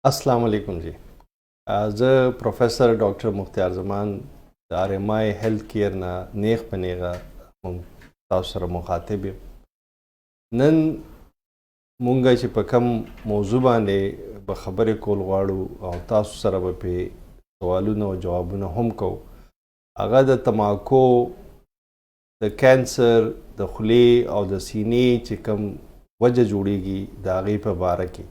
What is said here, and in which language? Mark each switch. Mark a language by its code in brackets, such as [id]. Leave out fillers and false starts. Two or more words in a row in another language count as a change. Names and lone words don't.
[ar] السلام علیکم [ps] جي. زه پروفیسر ډاکټر مختیار زمان د RMI هیلتھ کېئر نه نېغ په نیغه مونږ تاسو سره مخاطب یم. نن مونږ چې په کوم موضوع باندې به خبرې کول غواړو او تاسو سره به پې سوالونه او جوابونه هم کوو، هغه د تماکو د کینسر د خولې او د سینې چې کوم وجه جوړیږي د هغې په باره کې.